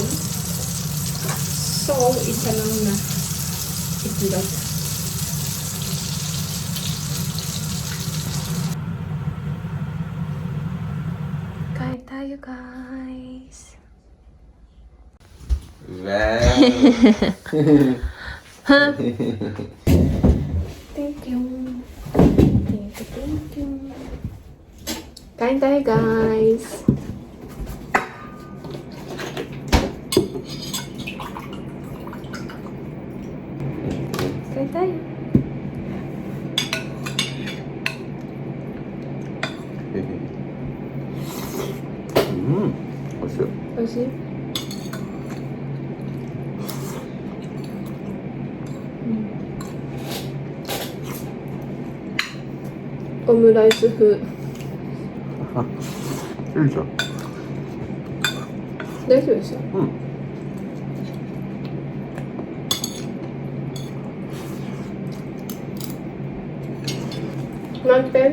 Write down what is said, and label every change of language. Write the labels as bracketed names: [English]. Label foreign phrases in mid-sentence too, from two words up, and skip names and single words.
[Filipino] So, isa lang na itlog. Kain tayo, guys. Ha? [English] Thank you. Thank you. [Filipino] Kain tayo, guys. Kain tayo. [Korean] 맛있어요. [Filipino] Kasi, [Korean] 오므라이스風. 쫄죠? [Japanese] 大丈夫ですよ。何点？